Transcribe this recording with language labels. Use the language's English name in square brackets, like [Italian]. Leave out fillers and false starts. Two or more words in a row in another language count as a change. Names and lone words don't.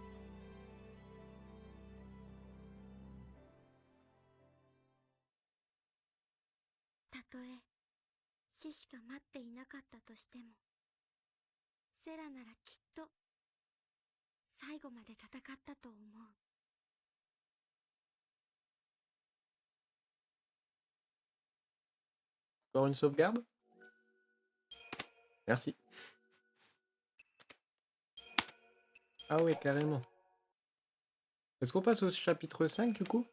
[Japanese] たとえ死しか待っていなかったとしても、セラならきっと最後まで戦ったと思う。 [French] Encore une sauvegarde? Merci. Ah ouais, carrément. Est-ce qu'on passe au chapitre 5 du coup?